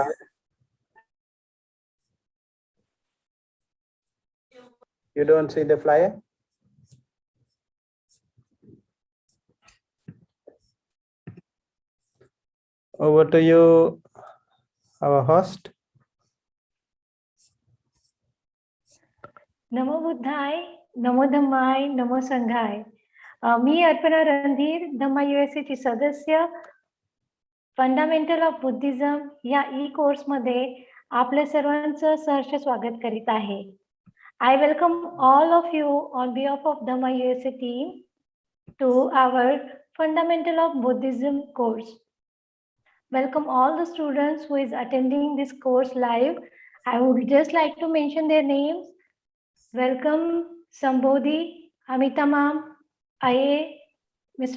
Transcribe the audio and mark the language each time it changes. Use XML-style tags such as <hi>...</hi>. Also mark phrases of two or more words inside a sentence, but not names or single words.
<en>flyer? You don't see the flyer? Over to you, our host.</en> <pi>नमो बुद्धाय, नमो धम्माय, नमो संघाय.</pi> <mr>मी अर्पणा रणधीर, धम्मा USA ची सदस्य,</mr> <en>Fundamental of Buddhism</en> <mr>या कोर्स मध्ये आपल्या सर्वांचं सहर्ष स्वागत करीत आहे.</mr> <en>I welcome all of you on behalf of Dhamma USA team to our Fundamental of Buddhism course. Welcome all the students who is attending this course live. I would just like to mention their names. Welcome Sambodhi, Amita ma'am, Aye, Mr.</en>